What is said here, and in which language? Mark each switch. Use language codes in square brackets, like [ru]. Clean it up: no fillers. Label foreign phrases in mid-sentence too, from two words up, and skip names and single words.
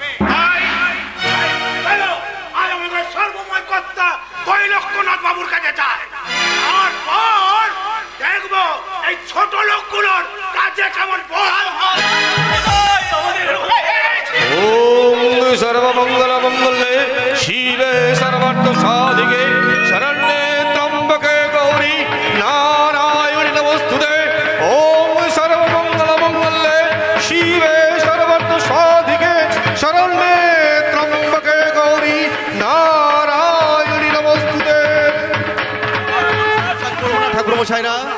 [bn] আর আমাদের সর্বময় কর্তা দৈলক্ষ্যনাথ বাবুর কাছে যায়, তারপর দেখবো এই ছোট লোকগুলোর কাজে কেমন বহাল হয়। [sa] ওম সর্বমঙ্গল মঙ্গলে শিবে সর্বার্থ সাধিকে শরণ্যে ত্রম্বকে গৌরী নারায়ণী নমস্তুতে। ওম সর্বমঙ্গল মঙ্গলে শিবে সর্বার্থ সাধিকে শরণ্যে ত্রম্বকে গৌরী নারায়ণী নমস্তুতে। [bn] ঠাকুর মশাইরা